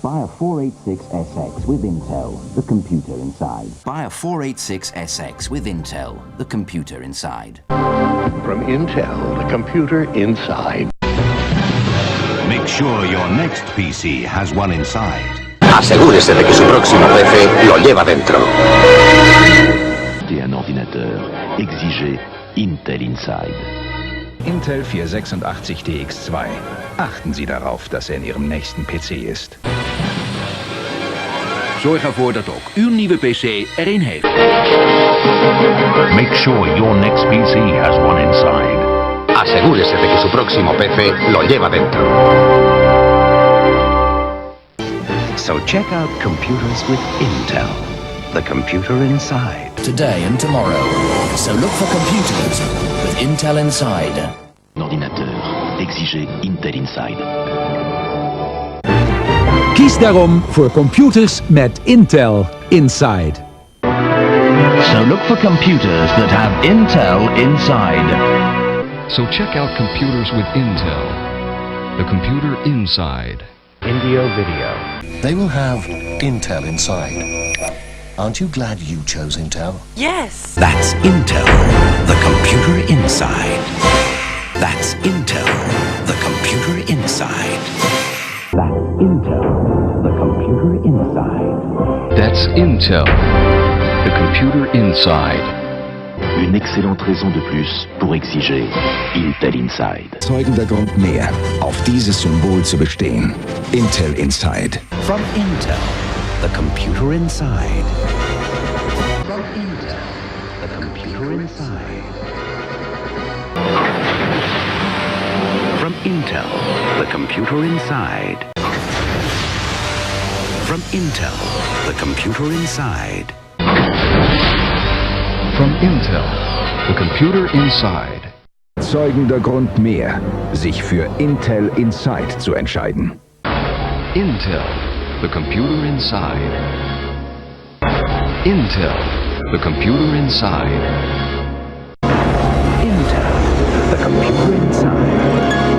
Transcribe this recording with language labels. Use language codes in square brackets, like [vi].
[en] Buy a 486SX with Intel, the computer inside. Buy a 486SX with Intel, the computer inside. From Intel, the computer inside. Make sure your next PC has one inside. [es] Asegúrese de que su próximo PC lo lleva dentro. [fr] Un ordinateur, exigez Intel Inside. [en] Intel 486DX2. [de] Achten Sie darauf, dass er in Ihrem nächsten PC ist. [nl] Zorg ervoor dat ook uw nieuwe PC er een heeft. [en] Make sure your next PC has one inside. [es] Asegúrese de que su próximo PC lo lleva dentro. [en] So check out computers with Intel, the computer inside. Today and tomorrow. So look for computers with Intel inside. [fr] Ordinateur, exigez Intel Inside. [nl] Kies daarom voor computers met Intel inside. [en] So look for computers that have Intel inside. So check out computers with Intel, the computer inside. Indio Video. They will have Intel inside. Aren't you glad you chose Intel? Yes! That's Intel, the computer inside. That's Intel, the computer inside. That's Intel, the computer inside. That's Intel, the computer inside. [fr] Une excellente raison de plus pour exiger Intel Inside. [de] Zeugender Grund mehr, auf dieses Symbol zu bestehen. [en] Intel Inside. From Intel, the computer inside. From Intel, the computer inside. From Intel, the computer inside. From Intel, the computer inside. From Intel, the computer inside. [de] Zeugender Grund mehr, sich für Intel Inside zu entscheiden. [en] Intel, the computer inside. Intel, the computer inside. Intel, the computer inside.